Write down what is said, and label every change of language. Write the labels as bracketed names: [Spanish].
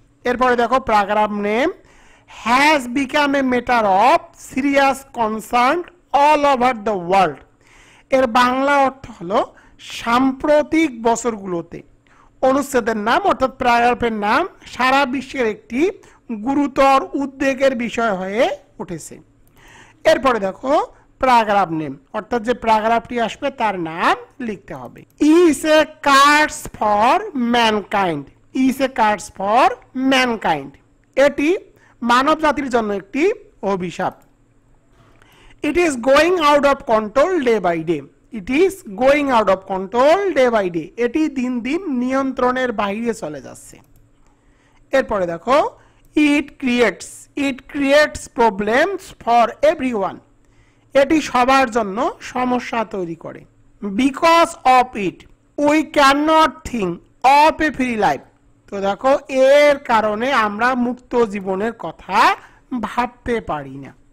[Bangla] এরপরে দেখো, [English] Paragraph name has become a matter of serious concern all over the world। [Bangla] এর বাংলা অর্থ হলো, সাম্প্রতিক বছরগুলোতে অনুচ্ছেদের নাম অর্থাৎ প্যারাগ্রাফের নাম সারা বিশ্বের একটি গুরুতর উদ্বেগের বিষয় হয়ে উঠেছে। এরপরে দেখো, প্যারাগ্রাফ নেম অর্থাৎ যে প্যারাগ্রাফটি আসবে তার নাম লিখতে হবে। [English] Is a curse for mankind. Is a curse for mankind, [Bangla] এটি মানব জাতির জন্য একটি অভিশাপ। [English] It is going out of control day by day. It is going out of control day by day. [Bangla] এটি দিন দিন নিয়ন্ত্রণের বাইরে চলে যাচ্ছে। এরপরে দেখো, [English] it creates problems for everyone. [Bangla] এটি সবার জন্য সমস্যা তৈরি করে। [English] Because of it, we cannot think of a free life. [Bangla] তো দেখো, এর কারণে আমরা মুক্ত জীবনের কথা ভাবতে পারি না।